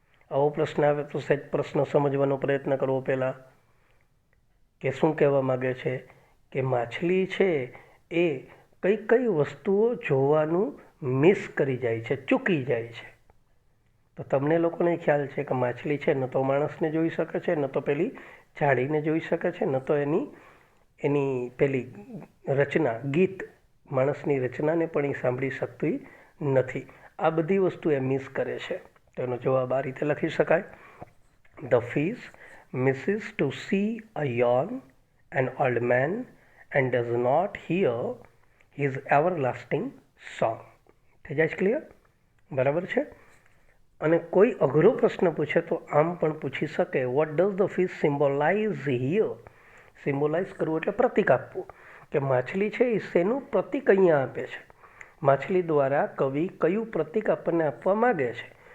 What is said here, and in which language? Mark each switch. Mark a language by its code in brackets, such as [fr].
[gu] આવો પ્રશ્ન આવે તો સહેજ પ્રશ્ન સમજવાનો પ્રયત્ન કરવો પહેલાં કે શું કહેવા માગે છે કે માછલી છે એ કઈ કઈ વસ્તુઓ જોવાનું મિસ કરી જાય છે, ચૂકી જાય છે. તો તમને લોકોને ખ્યાલ છે કે માછલી છે ન તો માણસને જોઈ શકે છે, ન તો પેલી ઝાડીને જોઈ શકે છે, ન તો એની પેલી રચના, ગીત, માણસની રચનાને પણ એ સાંભળી શકતી નથી. આ બધી વસ્તુ એ મિસ કરે છે. તો એનો જવાબ આ રીતે લખી શકાય: [en] The fish misses to see a yawn, an old man, and does not hear his everlasting song. [gu] થઈ જાય છે ક્લિયર? બરાબર છે. અને કોઈ અઘરો પ્રશ્ન પૂછે તો આમ પણ પૂછી શકે, [en] What does the fish symbolise here. [gu] Symbolise કરવું એટલે પ્રતીક આપવું, કે માછલી છે એ શેનું પ્રતીક અહીંયા આપે છે. માછલી દ્વારા કવિ કયું પ્રતીક આપણને આપવા માગે છે.